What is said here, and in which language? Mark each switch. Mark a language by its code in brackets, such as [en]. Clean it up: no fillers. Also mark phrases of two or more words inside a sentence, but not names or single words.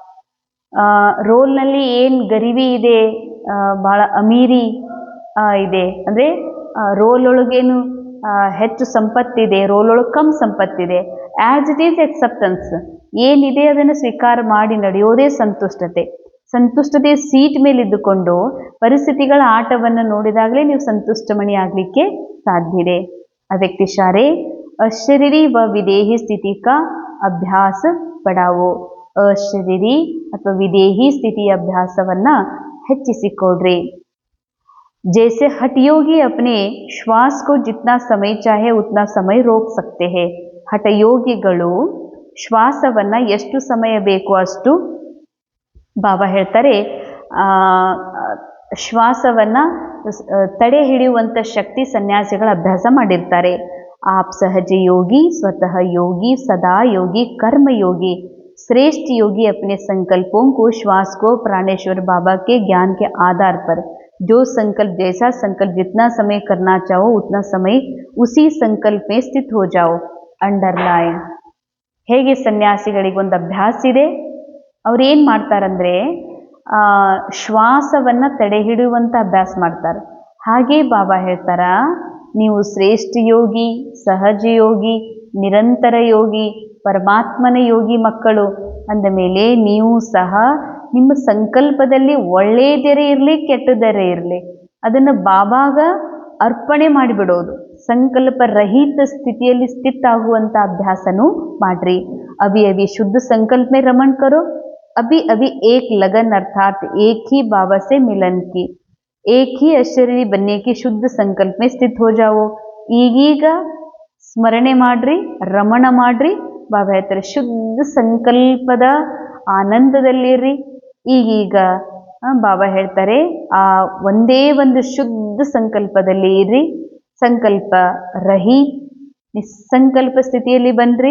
[kn] ರೋಲ್ನಲ್ಲಿ ಏನು ಗರಿವಿ ಇದೆ, ಭಾಳ ಅಮೀರಿ ಇದೆ ಅಂದರೆ ರೋಲ್ ಒಳಗೇನು ಹೆಚ್ಚು ಸಂಪತ್ತಿದೆ, ರೋಲ್ ಒಳಗೆ ಕಮ್ ಸಂಪತ್ತಿದೆ. [en] as it is acceptance, [kn] ಏನಿದೆ ಅದನ್ನು ಸ್ವೀಕಾರ ಮಾಡಿ ನಡೆಯೋದೇ ಸಂತುಷ್ಟತೆ. ಸಂತುಷ್ಟತೆಯ ಸೀಟ್ ಮೇಲೆ ಇದ್ದುಕೊಂಡು ಪರಿಸ್ಥಿತಿಗಳ ಆಟವನ್ನು ನೋಡಿದಾಗಲೇ ನೀವು ಸಂತುಷ್ಟಮಣಿ ಆಗಲಿಕ್ಕೆ ಸಾಧ್ಯ ಇದೆ. ಆ ವ್ಯಕ್ತಿ ಶಾರೆ [hi] अशरीरी व विदेही स्थिति का अभ्यास बढ़ावो. [kn] अशरीरी ಅಥವಾ ವಿದೇಹಿ ಸ್ಥಿತಿಯ ಅಭ್ಯಾಸವನ್ನ ಹೆಚ್ಚಿಸಿಕೊಡ್ರಿ. [hi] जैसे हठयोगी अपने श्वास को जितना समय चाहे उतना समय रोक सकते हैं. [kn] ಹಠಯೋಗಿಗಳು ಶ್ವಾಸವನ್ನ ಎಷ್ಟು ಸಮಯ ಬೇಕೋ ಅಷ್ಟು, ಬಾಬಾ ಹೇಳ್ತಾರೆ, ಶ್ವಾಸವನ್ನ ತಡೆ ಹಿಡಿಯುವಂಥ ಶಕ್ತಿ ಸನ್ಯಾಸಿಗಳ ಅಭ್ಯಾಸ ಮಾಡಿರ್ತಾರೆ. [hi] आप सहज योगी, स्वतः योगी, सदा योगी, कर्म योगी, श्रेष्ठ योगी अपने संकल्पों को, श्वास को प्राणेश्वर बाबा के ज्ञान के आधार पर जो संकल्प, जैसा संकल्प जितना समय करना चाहो उतना समय उसी संकल्प में स्थित हो जाओ. अंडरलाइन. [kn] ಹೇಗೆ ಸನ್ಯಾಸಿಗಳಿಗೊಂದು ಅಭ್ಯಾಸ ಇದೆ, ಅವ್ರು ಏನು ಮಾಡ್ತಾರಂದ್ರೆ ಶ್ವಾಸವನ್ನು ತಡೆ ಹಿಡಿಯುವಂಥ ಅಭ್ಯಾಸ ಮಾಡ್ತಾರೆ. ಹಾಗೆ ಬಾಬಾ ಹೇಳ್ತಾರ, ನೀವು ಶ್ರೇಷ್ಠ ಯೋಗಿ, ಸಹಜ ಯೋಗಿ, ನಿರಂತರ ಯೋಗಿ, ಪರಮಾತ್ಮನ ಯೋಗಿ ಮಕ್ಕಳು ಅಂದ ಮೇಲೆ ನೀವು ಸಹ ನಿಮ್ಮ ಸಂಕಲ್ಪದಲ್ಲಿ ಒಳ್ಳೆಯದರೇ ಇರಲಿ ಕೆಟ್ಟದರೇ ಇರಲಿ ಅದನ್ನು ಬಾಬಾಗ ಅರ್ಪಣೆ ಮಾಡಿಬಿಡೋದು. ಸಂಕಲ್ಪ ರಹಿತ ಸ್ಥಿತಿಯಲ್ಲಿ ಸ್ಥಿತ ಆಗುವಂಥ ಅಭ್ಯಾಸನೂ ಮಾಡ್ರಿ. [hi] अभी अभी शुद्ध संकल्प में रमण करो. अभी अभी एक लगन अर्थात एक ही बाबा से मिलन की, एक ही अशरीरी बनने की शुद्ध संकल्प में स्थित हो जाओ. [kn] ಈಗೀಗ ಸ್ಮರಣೆ ಮಾಡ್ರಿ, ರಮಣ ಮಾಡ್ರಿ, ಬಾಬಾ ಹೇಳ್ತಾರೆ ಶುದ್ಧ ಸಂಕಲ್ಪದ ಆನಂದದಲ್ಲಿರ್ರಿ. ಈಗೀಗ ಬಾಬಾ ಹೇಳ್ತಾರೆ ಆ ಒಂದೇ ಒಂದು ಶುದ್ಧ ಸಂಕಲ್ಪದಲ್ಲಿ ಇರ್ರಿ. ಸಂಕಲ್ಪ ರಹಿ ನಿಸ್ಸಂಕಲ್ಪ ಸ್ಥಿತಿಯಲ್ಲಿ ಬನ್ರಿ.